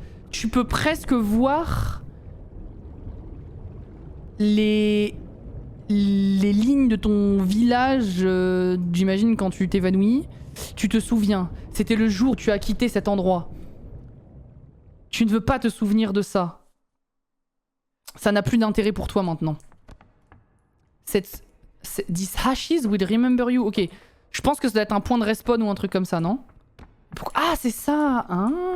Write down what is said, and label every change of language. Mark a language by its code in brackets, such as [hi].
[fr] Tu peux presque voir les lignes de ton village, j'imagine quand tu t'évanouis. Tu te souviens, c'était le jour où tu as quitté cet endroit. Tu ne veux pas te souvenir de ça. Ça n'a plus d'intérêt pour toi maintenant. [en] These hashes will remember you. Ok. [fr] Je pense que ça doit être un point de respawn ou un truc comme ça, non? Ah, c'est ça. Ah.